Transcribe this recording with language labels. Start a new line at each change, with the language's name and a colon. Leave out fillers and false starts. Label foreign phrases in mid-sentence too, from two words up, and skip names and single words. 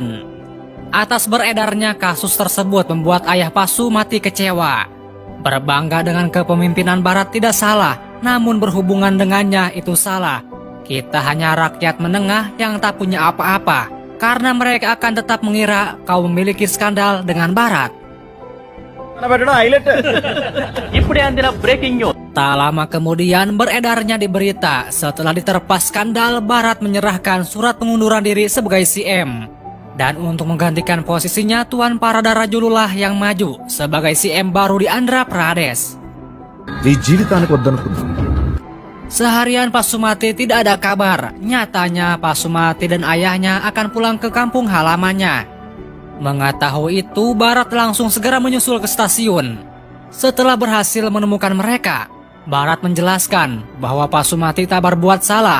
Indonesian: Atas beredarnya kasus tersebut membuat ayah Pasumati kecewa. Berbangga dengan kepemimpinan Barat tidak salah, namun berhubungan dengannya itu salah. Kita hanya rakyat menengah yang tak punya apa-apa, karena mereka akan tetap mengira kau memiliki skandal dengan Barat.
Telugu: ఇప్పుడే అందిన
English: breaking news.
Indonesian: Tak lama kemudian beredarnya di berita setelah diterpa skandal Barat menyerahkan surat pengunduran diri sebagai CM. Dan untuk menggantikan posisinya Tuan Paradarajulu lah yang maju sebagai CM baru di Andhra Pradesh.
Telugu: నీ జీవితానికి వద్దనుకున్నా
Indonesian: Seharian Pasumati tidak ada kabar. Nyatanya Pasumati dan ayahnya akan pulang ke kampung halamannya. Mengetahui itu, Barat langsung segera menyusul ke stasiun. Setelah berhasil menemukan mereka, Barat menjelaskan bahwa Pasumati tak berbuat salah.